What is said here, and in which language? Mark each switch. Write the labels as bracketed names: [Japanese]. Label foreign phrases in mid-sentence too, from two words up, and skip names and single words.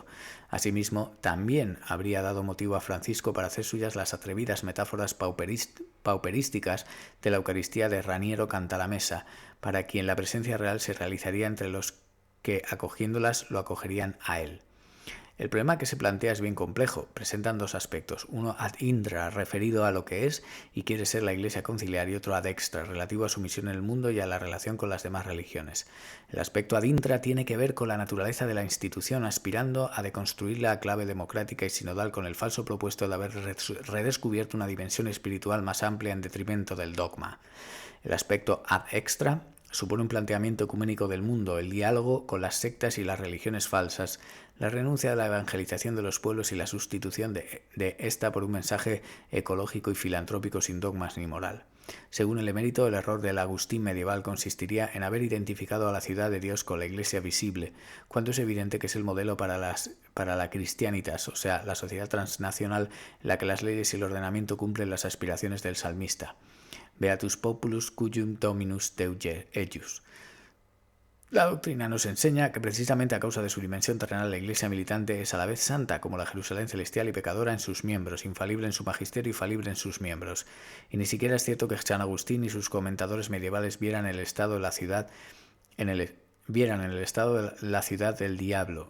[Spanish] Asimismo, también habría dado motivo a Francisco para hacer suyas las atrevidas metáforas pauperísticas de la Eucaristía de Raniero Cantalamessa, para quien la presencia real se realizaría entre los que, acogiéndolas, lo acogerían a él. El problema que se plantea es bien complejo. Presentan dos aspectos. Uno [Latin] ad intra, [Spanish] referido a lo que es y quiere ser la Iglesia conciliar, y otro [Latin] ad extra, [Spanish] relativo a su misión en el mundo y a la relación con las demás religiones. El aspecto [Latin] ad intra [Spanish] tiene que ver con la naturaleza de la institución, aspirando a deconstruirla a clave democrática y sinodal con el falso propuesto de haber redescubierto una dimensión espiritual más amplia en detrimento del dogma. El aspecto [Latin] ad extra [Spanish] supone un planteamiento ecuménico del mundo, el diálogo con las sectas y las religiones falsas, la renuncia a la evangelización de los pueblos y la sustitución de esta por un mensaje ecológico y filantrópico sin dogmas ni moral. Según el emérito, el error del Agustín medieval consistiría en haber identificado a la ciudad de Dios con la Iglesia visible, cuando es evidente que es el modelo para la Christianitas, o sea, la sociedad transnacional en la que las leyes y el ordenamiento cumplen las aspiraciones del salmista. [Latin] Beatus populus cujum dominus Deus ejus. [Spanish] La doctrina nos enseña que precisamente a causa de su dimensión terrenal la Iglesia militante es a la vez santa como la Jerusalén celestial y pecadora en sus miembros, infalible en su magisterio y falible en sus miembros. Y ni siquiera es cierto que San Agustín y sus comentadores medievales vieran en el estado de la ciudad del diablo.